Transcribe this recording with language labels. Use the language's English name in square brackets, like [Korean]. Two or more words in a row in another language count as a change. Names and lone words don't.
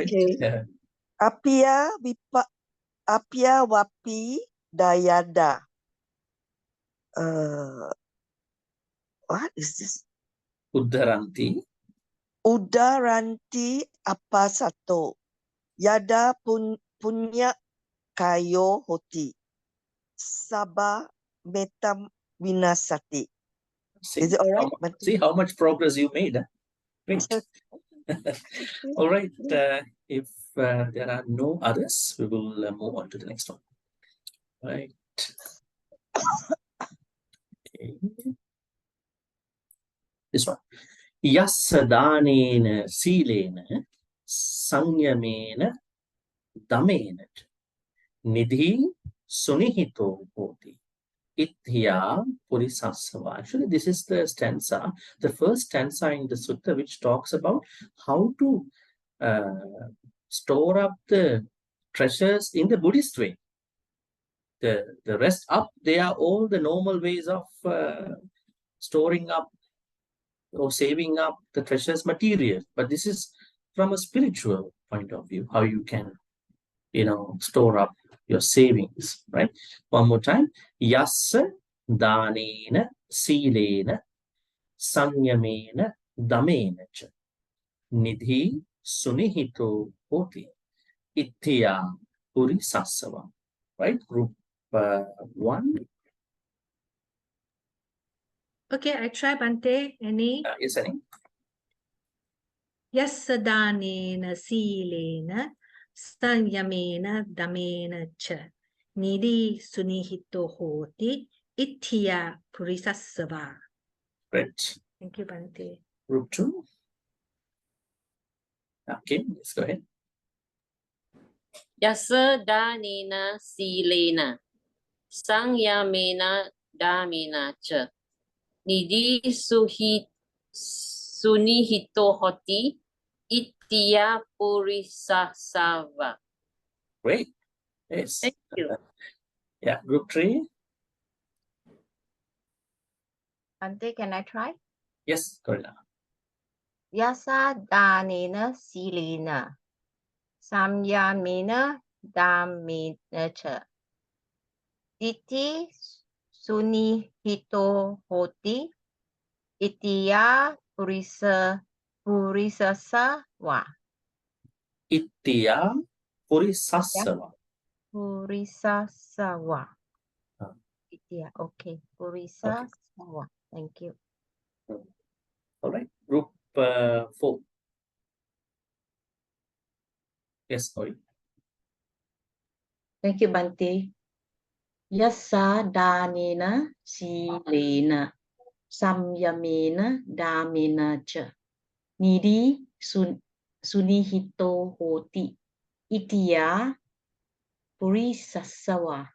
[English] Okay. it. [Pali] Apiya wapi dayada. [English] What is this? [Pali] Uddaranti. Udaranti apassato yada punya kayo hoti sabah metam vinasati. [English] Is it all right? See how much progress you made. Huh? Great. All right. If there are no others, we will move on to the next one. All right. Okay. This one. [Pali] Yassadanena silena sanyamena damena nidhi sunihito hoti ithya purisasava. [English] Actually, this is the stanza, the first stanza in the sutta, which talks about how to store up the treasures in the Buddhist way. The rest up, they are all the normal ways of storing up or saving up the treasures material. But this is from a spiritual point of view, how you can, store up your savings, right? One more time. [Pali] Yassa danena silena sanyamena damena cha nidhi sunihito hoti ithya purisasava. [English] Right? Group 1. Okay, I try Bhante. Any? Yes, Annie. [Pali] Yasadanena silena sanyamena damena cha nidhi sunihito hoti itya purisasava. [English] Great. Thank you, Bhante. Group 2. Okay, let's go ahead. [Pali] Yasa danena silena sangyamena damena cha nidhi sunihito hoti itya purisasava. [English] Great. Yes. Thank you. Yeah, group 3. Bhante, can I try? Yes, Corina. [Pali] Yasa danena silena samyamena damena cha iti sunihito hoti itya purisasava. Itya purisasava. Purisasava. Itya, okay. Purisasava. [English] Thank you. All right. Group 4. Yes, sorry. Thank you, Bhante. [Pali] Yassa danena silena samyamena damena cha nidhi sunihito hoti itya purisasava.